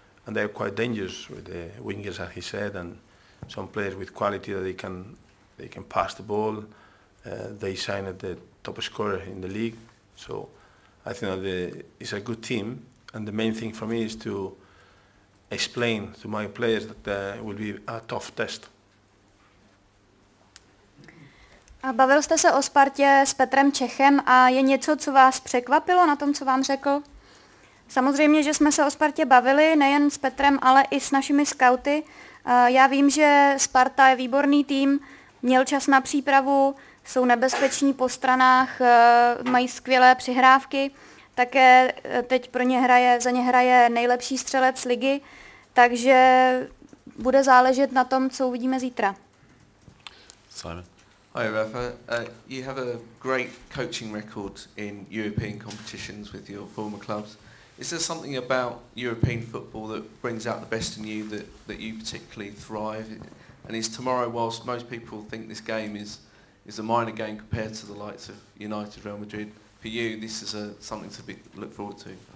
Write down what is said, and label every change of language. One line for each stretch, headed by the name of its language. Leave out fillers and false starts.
English: And they're quite dangerous with the wingers, as he said, and some players with quality that they can pass the ball. They signed the top scorer in the league, so I think that it's a good team. And the main thing for me is to explain to my players that it will be a tough test.
Czech: A bavil jste se o Spartě s Petrem Čechem a je něco, co vás překvapilo na tom, co vám řekl? Samozřejmě, že jsme se o Spartě bavili, nejen s Petrem, ale i s našimi skauty. Já vím, že Sparta je výborný tým, měl čas na přípravu, jsou nebezpeční po stranách, mají skvělé přihrávky, také teď za ně hraje nejlepší střelec ligy, takže bude záležet na tom, co uvidíme zítra.
English: Simon. Hi Rafa, you have a great coaching record in European competitions with your former clubs. Is there something about European football that brings out the best in you that you particularly thrive in? And is tomorrow, whilst most people think this game is a minor game compared to the likes of United, Real Madrid, for you this is something to look forward to?